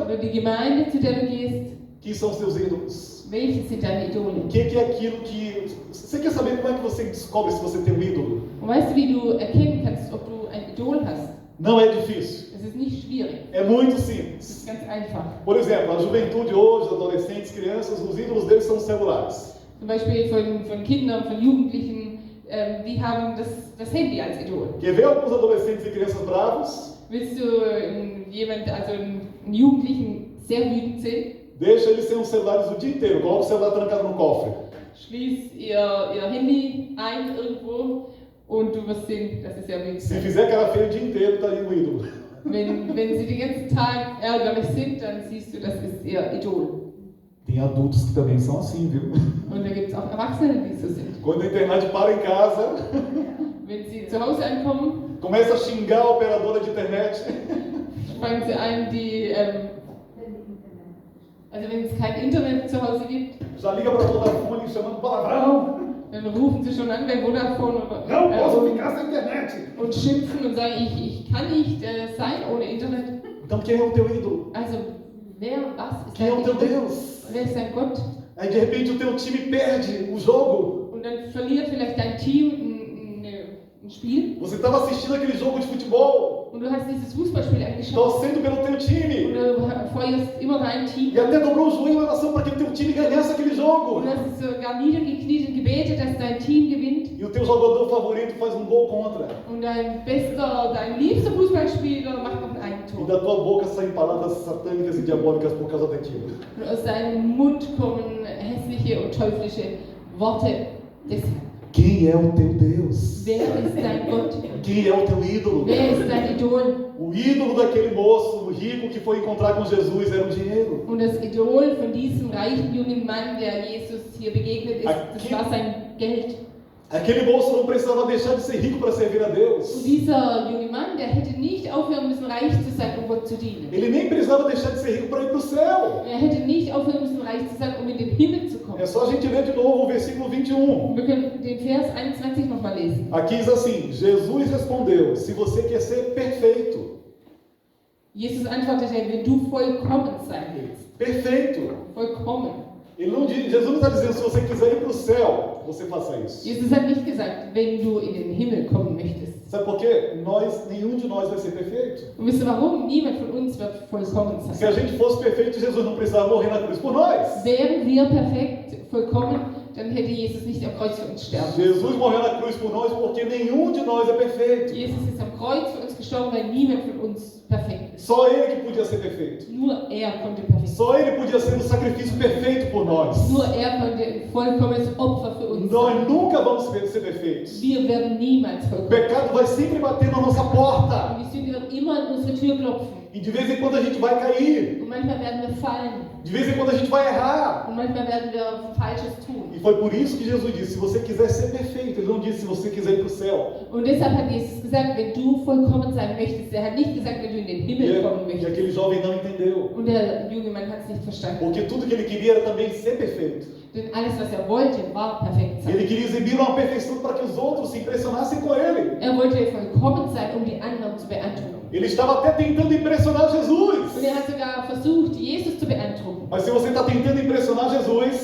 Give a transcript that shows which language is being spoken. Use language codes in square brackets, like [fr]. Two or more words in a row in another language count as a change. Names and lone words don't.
[de] Oder die Gemeinde, zu der du gehst? [pt] Que são os teus ídolos? [de] Welche sind deine Idole? [pt] O que é aquilo que... Você quer saber como é que você descobre se você tem um ídolo? [de] Und weißt du, wie du erkennen kannst, ob du ein Idol hast? [pt] Não é difícil. [de] Es ist nicht schwierig. [pt] É muito [de] Es [pt] simples. [de] ist ganz einfach. [pt] Por exemplo, a juventude hoje, adolescentes, crianças, os ídolos deles são os celulares. [de] Zum Beispiel von Kindern, von Jugendlichen, die haben das Handy als Idol. [pt] Quer ver alguns adolescentes e crianças bravos? [de] Willst du einen Jugendlichen sehr wütend sehen? [pt] Deixa eles sem os celulares o dia inteiro. Coloca o celular trancado no cofre. [de] Schließ ihr Handy ein irgendwo und du wirst sehen, dass sie sehr wütend [pt] Se [de] sind. [pt] fizer cara feia o dia inteiro, está ali no ídolo. [de] Wenn sie den ganzen Tag ärgerlich sind, dann siehst du, das ist ihr Idol. [pt] Tem adultos que também são assim, viu? [de] Und da gibt es auch Erwachsene, die so sind. [pt] Quando a internet para em casa, [de] Wenn sie zu Hause ankommen, [pt] começa a xingar a operadora de internet. [de] fangen sie an, also wenn es kein Internet zu Hause gibt, [pt] Já liga para toda a Vodafone chamando palavrão. [de] dann rufen sie schon an bei Vodafone [pt] Não posso [de] oder, [pt] ficar sem internet. [de] und schimpfen und sagen, ich kann nicht sein ohne Internet. [pt] Então quem é o teu ídolo? [de] Also was ist [pt] Quem é o [de] dein [pt] teu [de] Idol? [pt] Deus? [de] Wer ist dein Gott? [pt] Aí de repente o teu time perde o jogo. [de] Und dann verliert vielleicht dein Team ein Spiel [pt] Você estava assistindo aquele jogo de futebol, [de] und du hast dieses Fußballspiel angeschaut [pt] torcendo pelo teu [de] und [pt] time. [de] du feuerst immer dein Team. [pt] E até dobrou o joelho em oração para que o teu time ganhasse aquele jogo. [de] Und du hast sogar niedergekniet und gebetet, dass dein Team gewinnt. [pt] E o teu jogador favorito faz um gol contra. [de] Und dein liebster Fußballspieler macht noch ein [pt] E [de] Eigentor. [pt] da tua boca saem palavras satânicas e diabólicas por causa daquilo. [de] Und aus seinem Mund kommen hässliche und teuflische Worte deshalb. [pt] Quem é o teu Deus? [de] Wer ist dein Gott? [pt] Quem é o teu ídolo? [de] Wer ist dein Idol? [pt] O ídolo daquele moço rico que foi encontrar com Jesus era o dinheiro. [de] Und das Idol von diesem reichen jungen Mann, der Jesus hier begegnet ist, das war sein Geld. [pt] Aquele moço não precisava deixar de ser rico para servir a [de] Und [pt] Deus. [de] dieser junge Mann, der hätte nicht aufhören müssen, reich zu sein, um Gott zu dienen. [pt] Ele nem precisava deixar de ser rico para ir para o céu. [de] Er hätte nicht aufhören müssen, reich zu sein, um in den Himmel zu kommen. [pt] É só a gente ler de novo o versículo 21. [de] Wir können den Vers 21 nochmal lesen. [pt] Aqui diz assim: Jesus respondeu: se você quer ser perfeito, [de] Jesus antwortete, wenn du vollkommen sein willst, [pt] perfeito. [de] vollkommen. [pt] Jesus não está dizendo se você quiser ir para o céu, você faça isso. [de] Jesus hat nicht gesagt, wenn du in den Himmel kommen möchtest. [pt] Sabe por quê? Nenhum de nós vai ser perfeito. [de] Und wisst ihr warum? Niemand von uns wird vollkommen [pt] Se a [de] sein. [pt] gente fosse perfeito, Jesus não precisava morrer na cruz por nós. [de] Wären wir perfekt, vollkommen, dann hätte Jesus nicht am Kreuz für uns sterben müssen. [pt] Jesus morreu na cruz por nós porque nenhum de nós é perfeito. [de] Jesus ist am Kreuz für uns gestorben, weil niemand von uns perfekt ist. [pt] Só Ele que podia ser perfeito. [de] Nur er konnte perfekt sein. [pt] Só Ele podia ser o sacrifício perfeito por nós. [de] Nur er konnte ein vollkommenes Opfer für uns [pt] Nós [de] sein. [pt] nunca vamos ser perfeitos. [de] Wir werden niemals [pt] O [de] vollkommen. [pt] pecado vai sempre bater na nossa porta. [de] Und die Sünde wird immer an unsere Tür klopfen. [pt] E de vez em quando a gente vai cair. [de] Und manchmal werden wir fallen. [pt] De vez em quando a gente vai errar. [de] Und manchmal werden wir Falsches tun. [pt] E foi por isso que Jesus disse, se você quiser ser perfeito, Ele não disse se você quiser ir para o céu. [de] Und deshalb hat Jesus gesagt, wenn du vollkommen sein möchtest, er hat nicht gesagt, wenn du in den Himmel kommen [pt] E [de] möchtest. [pt] aquele jovem não entendeu. [de] Und der junge Mann hat es nicht verstanden. [pt] Porque tudo que ele queria era também ser perfeito. [de] Denn alles, was er wollte, war perfekt sein. [pt] Ele queria exibir uma perfeição para que os outros se impressionassem com ele. [de] Er wollte vollkommen sein, um die anderen zu beeindrucken. [pt] Ele estava até tentando impressionar Jesus. [de] Und er hat sogar versucht, Jesus zu beeindrucken. [pt] Mas se você está tentando impressionar Jesus,